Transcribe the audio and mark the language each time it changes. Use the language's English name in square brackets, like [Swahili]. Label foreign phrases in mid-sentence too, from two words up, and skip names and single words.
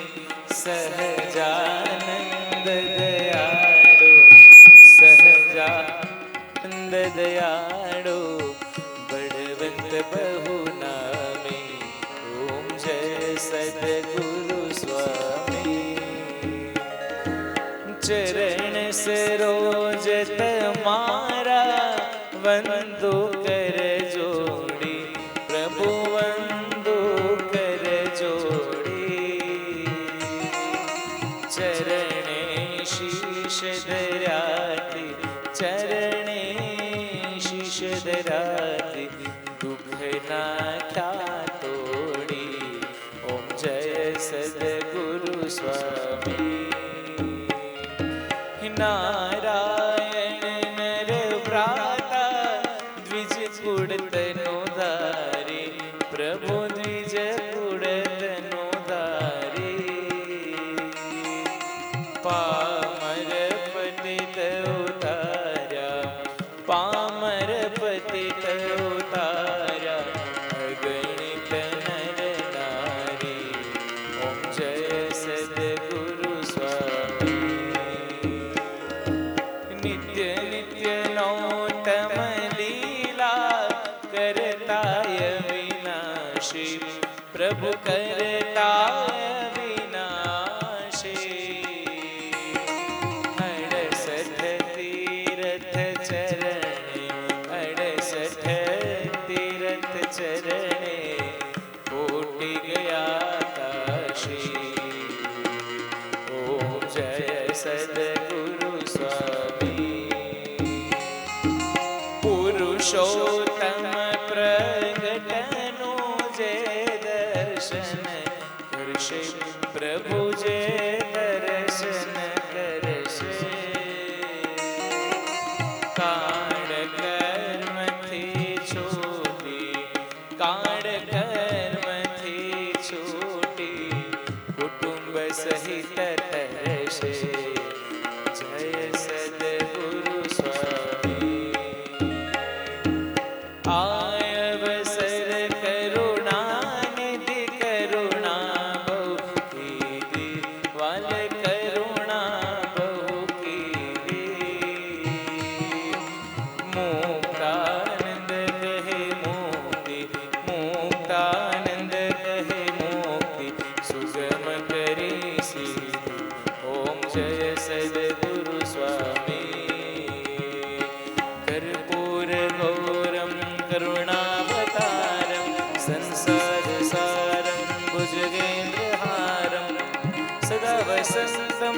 [Gujarati] સહજાનંદ દયાળુ સહજાનંદ દયાળુ બડવંત બહુ નામી ઓમ જય સદ્ગુરુ સ્વામી ચરણ સરોજ તમારા વંદો કર જોડી પ્રભુ વંદો કર જોડી ચરણે શીશ ધરાતી ચરણે શીશ ધરાતી દુખ નાખ્યા તોડી ઓમ જય સદ્ગુરુ સ્વામી નારાયણ નર ભ્રાતા દ્વિજ કુડ તનુ ધારી પ્રભુ દ્વિજ કુડ તનુ ધારી પામર પતિત ઉતાર્યા પામર પતિત ઉતાર્યા અગણિત નર નારી ઓમ જય સદ્ગુરુ સ્વામી નિત્ય નિત્ય નૌતમ લીલા કરતાય વિનાશી પ્રભુ કરતાય વિનાશી અડસઠ તીરથ ચરણે અડસઠ તીરથ ચરણે કોટિ ગયા કાશી ઓમ જય સદ્ગુરુ સ્વામી પુરુષોત્તમ પ્રગટનુ જે દર્શન કરશે પ્રભુ જે દર્શન કરશે काળ કર્મથી છૂટી કાળ કર્મથી છૂટી કુટુંબ સહિત તરશે જય સદ્ગુરુ સ્વામી આયવસર કરુણાનિધિ કરુણા બહુ કીધી વાલ કરુણા બહુ કીધી મુક્તાનંદ કહે મુક્તિ મુક્તાનંદ કહે મુક્તિ સુગમ કરી સીધી ઓમ જય સદ્ગુરુ [Sanskrit] स्वामी कर्पूर गौरम करुणावतारं संसार सारं भुजगेन्द्रहारं सदा वसन्तं